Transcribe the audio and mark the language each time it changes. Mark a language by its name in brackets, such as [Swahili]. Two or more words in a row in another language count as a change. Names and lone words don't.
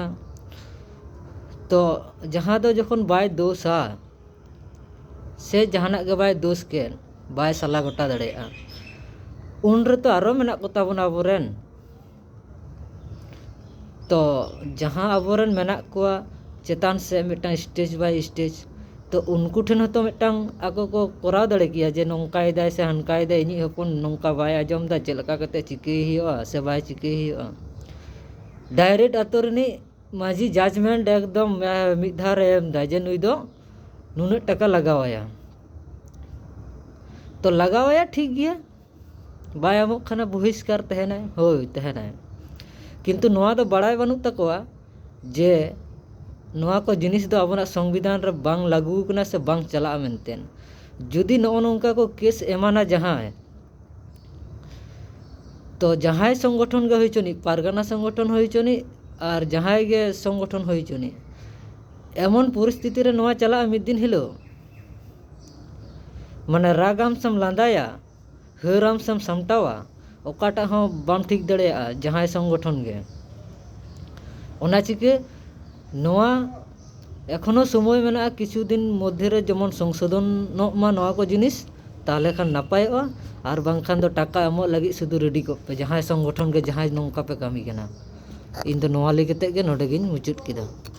[Santali] तो जहाँ दो जखन बाय दोषा से जहाना गे बाय दोष के बाय साला गोटा दाड़ेया उन रे तो आरो मेना को ताबोना आबोरेन। तो जहाँ आबोरेन मेना कोआ चेतान से मिटान [English] stage by stage [Santali] तो उनको ठेन हतो मिटान आको को कोराव दाड़े किया जे नोंकाय दाय से हनकाय दाय इनी हपन नोंका बाय आजम दा चेद लका कते चिकेय हुआ से बाय चिकेय हुआ। डायरेक्ट आतो रिनी माझी जजमेंट एकदम मिद धार एम दा जे नुई दो नुना टाका लगावाया। तो लगावाया ठीक गया, बाय आमोग खाना बहिष्कार तहेनाय होय तहेनाय। किन्तु नोआ दो बड़ाय बानुक ताकोआ जे नोआ को जिनिस दो आबोना संविधान रे बांग लागू कना से बांग चला मेनतेन। जुदी नोआ नोंका को केस एमाना जहां तो जहां संगठन गे होइचोनी, पारगाना संगठन होइचोनी और जहां गे संगठन होइचोनी एमन परिस्थिति रे नोआ चला मिद दिन हिलो माने रागाम सम लांदाया हराम सम सामटावा ओकाटा हों बाम ठीक दाड़ेया जहां संगठन गे। ओना चिके नोआ एखोनो समय मेना किछु दिन मध्य रे जेमन संशोधन मा नोआ को जिनिस ताहले खान नापायोआ और बांखान दो टाका एमो लगी शुधु रेडी को पे जहां संगठन गे जहां नोंका पे कामी कना। इन दो नोआ लई कते गे नोडे गिन मुचुद किदा।